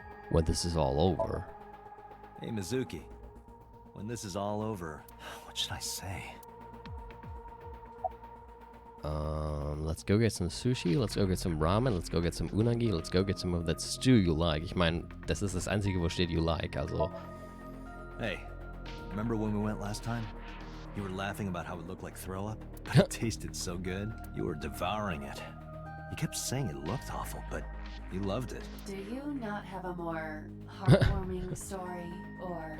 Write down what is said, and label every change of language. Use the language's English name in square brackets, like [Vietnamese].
[English] When this is all over. Hey, Mizuki. When this is all over, what should I say? Let's go get some sushi, let's go get some ramen, let's go get some unagi, let's go get some of that stew you like. [German] Ich meine, das ist das Einzige, wo steht [English] you like, [German] also. [English] Hey, remember when we went last time? You were laughing about how it looked like throw up, but it tasted so good. You were devouring it. You kept saying it looked awful, but you loved it. Do you not have a more heartwarming story, or...